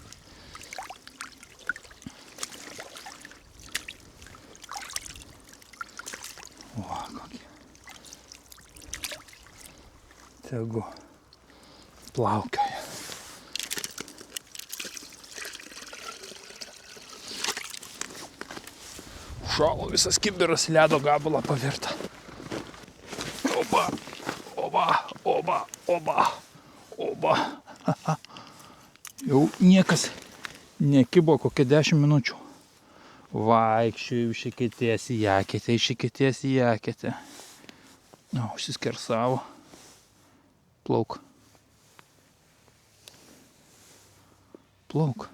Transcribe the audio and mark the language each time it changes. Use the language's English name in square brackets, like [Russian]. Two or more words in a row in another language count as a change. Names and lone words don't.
[Lithuanian] O, kokie. Tegu plaukioja. Šalo visas kibiras ledo gabalą pavirta. Oba, oba, oba, oba, oba. Jau niekas nekibo kokią 10 minučių. Vaikščioju iš eketės į eketę, iš eketės į eketę. O, užsiskersavo. Plauk. Plauk.